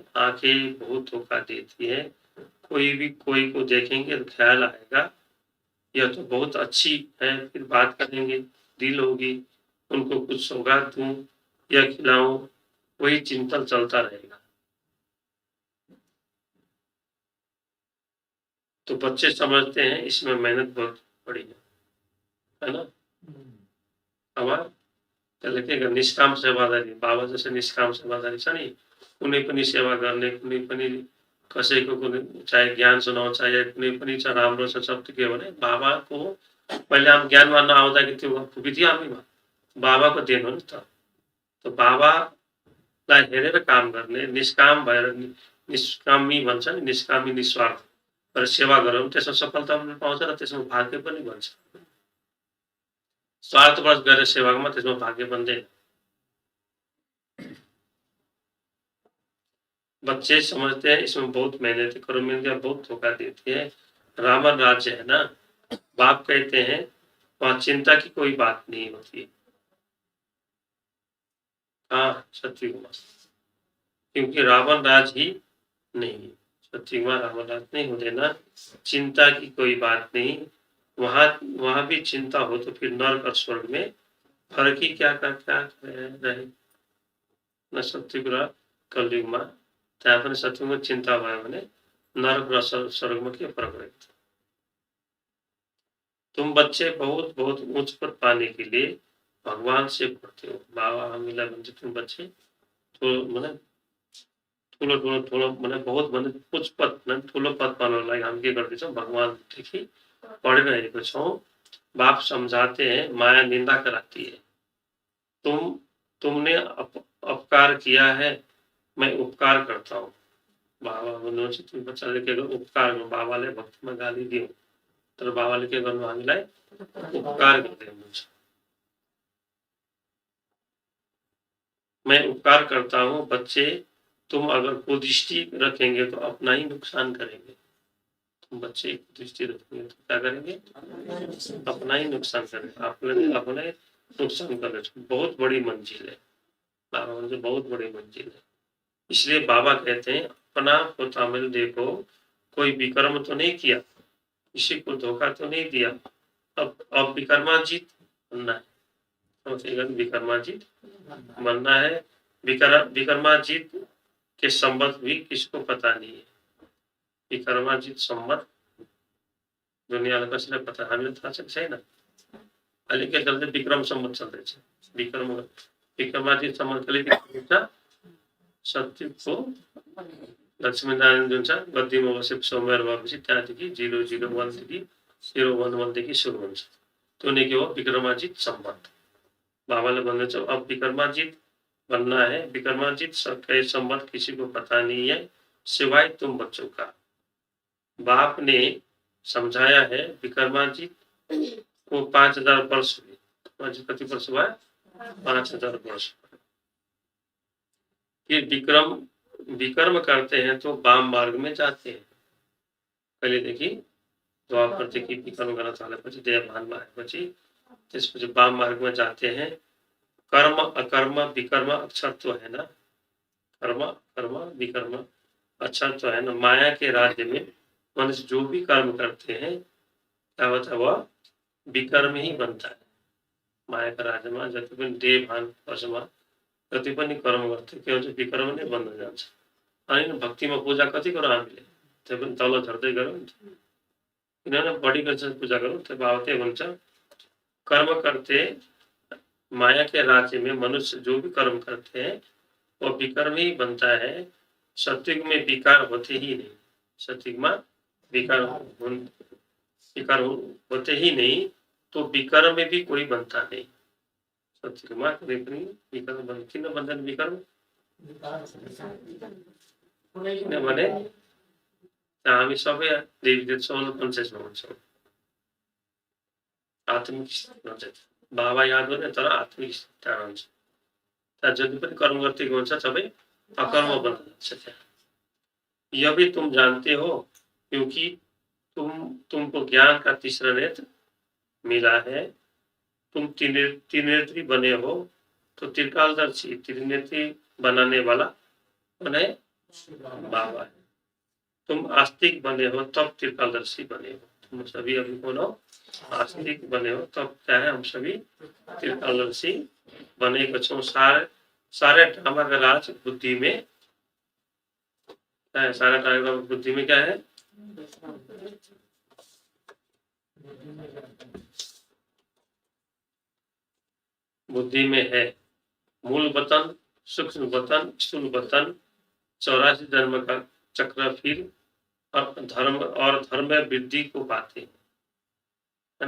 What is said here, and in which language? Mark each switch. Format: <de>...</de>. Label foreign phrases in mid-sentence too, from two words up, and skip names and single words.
<hi>आंखें बहुत धोखा देती है, कोई भी कोई को देखेंगे तो ख्याल आएगा यह तो बहुत अच्छी है, फिर बात करेंगे, दिल होगी, उनको कुछ सौगात दूं या खिलाऊं, वही चिंतन चलता रहेगा। तो बच्चे समझते हैं इसमें मेहनत बहुत बड़ी है ना।</hi> <ne>अब त्यसले के गर्ने, निष्काम सेवादारी, बाबा जैसे निष्काम सेवादारी छ नि, कुनै पनि सेवा गर्ने, कुनै पनि कसैको कुनै चाहे ज्ञान सुनाउँछ चाहे कुनै पनि छ राम्रो छ सब के हो भने बाबाको पहिले हम ज्ञानमा नआउँदाखेरि त्यो खुबिथ्यो हामीमा, बाबाको देन हो नि त। तो बाबालाई हेरेर काम गर्ने, निष्काम भएर, निष्कामी भन्छ नि, निष्कामी निस्वार्थ भएर सेवा गरौँ, त्यसमा सफलता पनि पाउँछ र त्यसमा भाग्य पनि बन्छ। स्वार्थवश गरेर सेवामा त्यसमा भाग्य बन्दैन।</ne> <hi>बच्चे समझते हैं इसमें बहुत मेहनत है, कर्मेंद्रिया बहुत धोखा देती है। रावण राज्य है ना, बाप कहते हैं वहां चिंता की कोई बात नहीं होती। हाँ सत्यकुमार, क्योंकि रावण राज ही नहीं, सत्यकुमार रावण राज नहीं होते ना, चिंता की कोई बात नहीं। वहां भी चिंता हो तो फिर नरक और स्वर्ग में फर्क ही क्या रहे न।</hi> <ne>सत्यकुरा कलयुगमा त्यहाँ पनि सत्यमा चिंता भयो भने नरक र स्वर्गमा के फरक रहेछ।</ne> <hi>तुम बच्चे बहुत बहुत उच्च पद पाने के लिए भगवान से पढ़ते हो।</hi> <ne>बाबा हामीलाई भन्छ</ne> <hi>तुम बच्चे</hi> <ne>ठुलो माने बहुत भने उच्च पद ठुलो पद पाउनको लागि हामी के गर्दैछौँ, भगवानदेखि पढिरहेको छौँ।</ne> <hi>बाप समझाते हैं माया निंदा कराती है, तुमने अपकार किया है, मैं उपकार करता हूँ।</hi> <ne>बाबा भन्नुहुन्छ तिमी बच्चाले के गर्नु, उपकार गर्नु। बाबाले भक्तिमा गाली दियो तर बाबाले के गर्नु, हामीलाई उपकार गर्दै हुनुहुन्छ।</ne> <hi>मैं उपकार करता हूँ बच्चे, तुम अगर कुदृष्टि रखेंगे तो अपना ही नुकसान करेंगे। तुम बच्चे कुदृष्टि रखेंगे तो क्या करेंगे, अपना ही नुकसान करेंगे, अपने नुकसान कर। बहुत बड़ी मंजिल है, बाबा बहुत बड़ी मंजिल है। इसलिए बाबा कहते हैं कल्पना को तामिल देखो, कोई विकर्म तो नहीं किया, किसी को धोखा तो नहीं दिया, अब विकर्माजीत बनना है। समझिएगा, विकर्माजीत बनना है। विकर्माजीत के संबंध भी किसको पता नहीं है।</hi> <ne>विकर्माजीत संबंध दुनियाला कसैलाई पता, हामीलाई थाहा छ कि छैन। अहिले के चल्छ, विक्रम सम्बन्ध चल्दैछ। विक्रमाजीत सम्बन्ध कहिले हुन्छ, सत्यको लक्ष्मीनारायण जुन छ गद्दीमा बसेर सोमबार भएपछि त्यहाँदेखि 001देखि 011देखि सुरु हुन्छ। त्यो नै के हो, विक्रमाजीत संबंध। बाबाले भन्दैछ अब विक्रमाजीत</ne> <hi>बनना है। विक्रमाजीत का संबंध किसी को पता नहीं है सिवाय तुम बच्चों का। बाप ने समझाया है विक्रमाजीत को 5000 वर्ष हुए। कति वर्ष हुआ, 5000 वर्ष। फिर विक्रम करते हैं तो वाम मार्ग में जाते हैं।</hi> <ne>पहले देखि द्वापरदेखि विक्रम गर्न थालेपछि देवभानमा आएपछि त्यसपछि वाम मार्गमा</ne> <hi>जाते हैं। कर्म अकर्म विकर्म अक्षर तो है ना, कर्म कर्म विकर्म अक्षर तो है ना। माया के राज्य में मनुष्य जो भी कर्म करते हैं क्या होता है, वह विकर्म ही बनता है। माया का राज्य में</hi> <ne>जति पनि देवभान वर्षमा जति पनि कर्म गर्थे के हुन्छ, विकर्म नै बन्न जान्छ। अनि भक्तिमा पूजा कति गरौँ हामीले, त्यो पनि तल झर्दै गरौँ नि, किनभने बढी गरेर पूजा गरौँ। त्यो भाव त्यही हुन्छ,</ne> <hi>कर्म करते माया के राज्य में मनुष्य जो भी कर्म करते हैं वो विकर्म ही बनता है। सत्युग में विकार होते ही नहीं, सत्युग में विकार होते ही नहीं, तो विकर्म में भी कोई बनता नहीं। सत्युग में कभी</hi> <ne>पनि विकर्म बन, किन बन्दैन विकर्म, किनभने हामी सबै देवी</ne> <en>soul conscious</en> <ne>हुन्छौँ, आत्मिक हुन्छ। बाबा याद गर्ने तर आत्मिक स्थिति हुन्छ। त्यहाँ जति पनि कर्म गर्दै हुन्छ सबै अकर्म बन्न जान्छ।</ne> <hi>त्यहाँ यह भी तुम जानते हो क्योंकि तुमको ज्ञान का तीसरा नेत्र मिला है। तुम त्रिनेत्री बने हो तो त्रिकालदर्शी त्रिनेत्री बनाने वाला कौन है, बाबा है। तुम आस्तिक बने हो तब त्रिकालदर्शी बने हो। तुम सभी अभी कौन हो, आस्तिक बने हो तब क्या है, हम सभी त्रिकालदर्शी</hi> <ne>बनेको छौं।</ne> <hi>सारे ड्रामा का राज बुद्धि में क्या है, सारा ड्रामा बुद्धि में क्या है, बुद्धि में है। मूल वतन, सूक्ष्म वतन, स्थूल वतन, 84 जन्म का चक्र फिर और धर्म में वृद्धि को पाते है ना।</hi>